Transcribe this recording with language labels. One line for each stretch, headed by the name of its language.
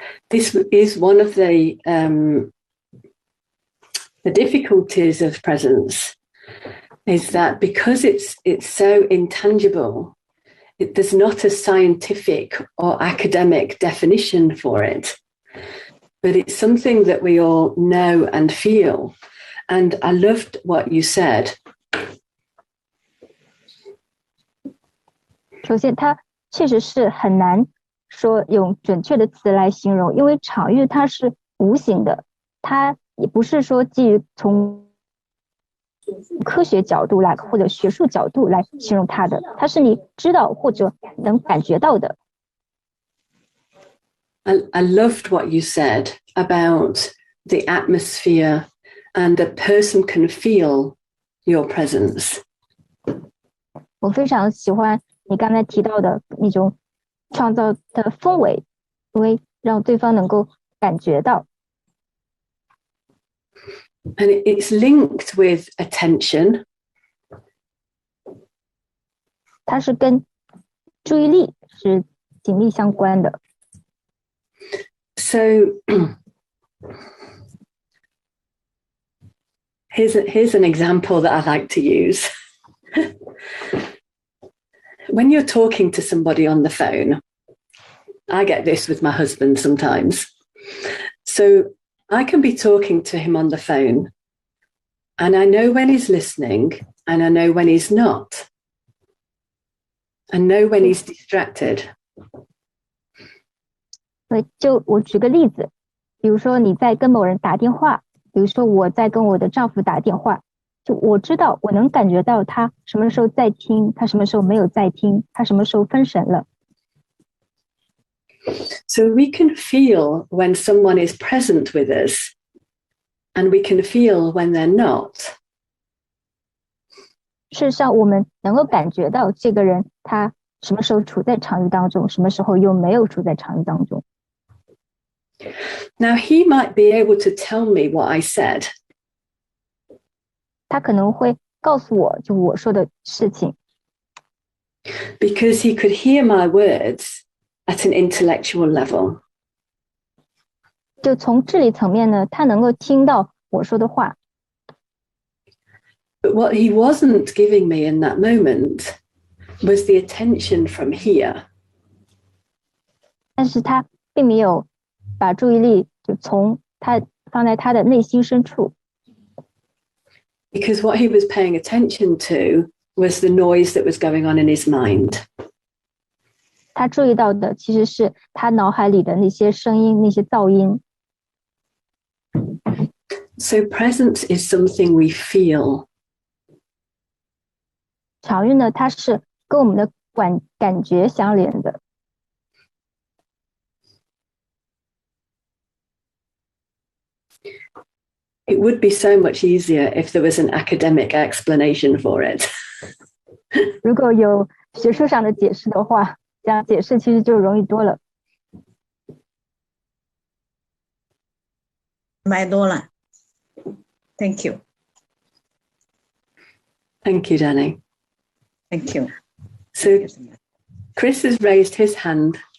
English: This is one of the difficulties of presence, is that because it's so intangible, there's not a scientific or academic definition for it, but it's something that we all know and feel. And I loved what you said.
Chinese: 首先，它确实是很难说用准确的词来形容，因为场域它是无形的，它也不是说基于从科学角度来或者学术角度来形容它的，它是你知道或者能感觉到的。
English: I loved what you said about the atmosphere and a person can feel your presence.
Chinese: 我非常喜欢你刚才提到的那种创造的氛围，因为让对方能够感觉到。
English: And it's linked with attention.
Chinese: 它是跟注意力是紧密相关的。
English: So here's an example that I like to use. When you're talking to somebody on the phone, I get this with my husband sometimes. So I can be talking to him on the phone, and I know when he's listening, and I know when he's not. I know when he's distracted.
Chinese: 就我举个例子，比如说你在跟某人打电话，比如说我在跟我的丈夫打电话，就我知道，我能感觉到他什么时候在听，他什么时候没有在听，他什么时候分神了。
English: So we can feel when someone is present with us, and we can feel when they're not.
Chinese: 事实上，我们能够感觉到这个人他什么时候处在场域当中，什么时候又没有处在场域当中。
English: Now he might be able to tell me what I said.
Chinese: 他可能会告诉我就我说的事情。
English: Because he could hear my words at an intellectual level.
Chinese: 就从智力层面呢，他能够听到我说的话。
English: But what he wasn't giving me in that moment was the attention from here.
Chinese: 但是他并没有把注意力就从他放在他的内心深处。
English: Because what he was paying attention to was the noise that was going on in his mind.
Chinese: 他注意到的其实是他脑海里的那些声音，那些噪音。
English: So presence is something we feel.
Chinese: 场域呢，它是跟我们的感觉相连的。
English: It would be so much easier if there was an academic explanation for it.
Chinese: 如果有学术上的解释的话，这样解释其实就容易多了。买多了
English: ，Thank you. Thank you, Danny. Thank you. So Chris has raised his hand.